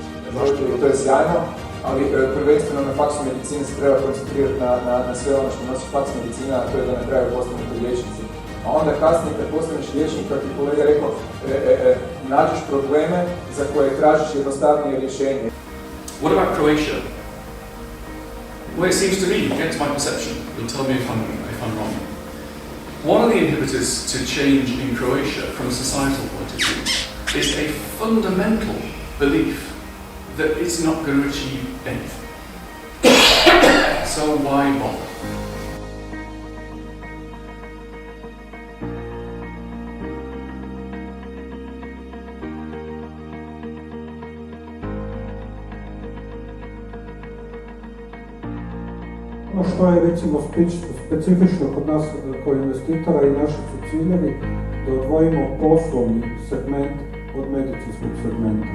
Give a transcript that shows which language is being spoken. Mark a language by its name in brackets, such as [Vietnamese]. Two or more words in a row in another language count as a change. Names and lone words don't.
[Croatian] To je sjajno, ali prvenstveno na faksu medicine se treba koncentrirati na sve ono što nosi faks medicina, a to je da ne trebaju postaviti liječnici. A onda kasnije kad postaneš liječnik, kako je kolega rekao, nađeš probleme za koje tražiš jednostavnije rješenje. [English] What about Croatia? Well, it seems to me, against my perception, you'll tell me if I'm wrong. One of the inhibitors to change in Croatia from a societal point of view is a fundamental belief that it's not going to achieve anything. So why bother? [Croatian] Ono što je recimo specifično kod nas kao investitora i naši su ciljevi da odvojimo poslovni segment od medicinskog segmenta.